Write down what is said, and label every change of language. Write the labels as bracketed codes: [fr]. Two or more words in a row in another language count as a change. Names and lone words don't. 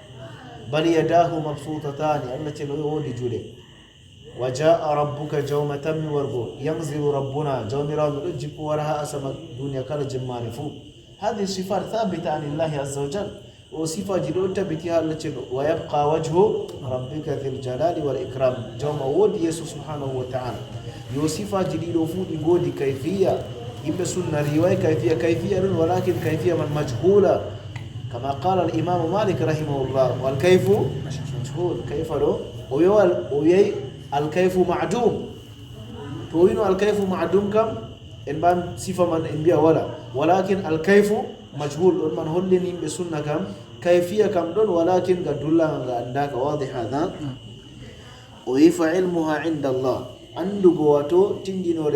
[ar] بل يداه مبسوطتان [ff] allah cenno wodi juuɗe wa [ar] جاء ربك [ff] jawma tammi wargo [ar] ينزل ربنا [ff] jawmirawo ɗo jippo wara ha asama duniya kala jemmare fuu hadi [ar] صفات ثابتة عن الله عز وجل [ff] o sifaji ɗo tabiti ha allah cenno [ar] ويبقى وجه ربك ذو الجلال والإكرام [ff] jawma wodi yeeso [ar] سبحانه وتعالى [ff] yo sifaji ɗiɗo fuu ɗi godi kayfiya yimɓe sunna riwaya kayfiya ɗon walakin kayfiya man majhula [ar] كما قال الإمام مالك رحمه الله والكيف مجهول [ff] kayfa ɗo o wiyay [ar] الكيف معدوم [ff] to wino [ar] الكيف معدوم [ff] kam en mbam sifa man en mbiya wala walakin [ar] الكيف مجهول [ff] ɗon man hollini yimɓe sunna kam kayfiya kam ɗon walakin ga dullaga ga andaka wadi hada o wi [ar] فعلمها عند الله [ff] andugo wato tindinore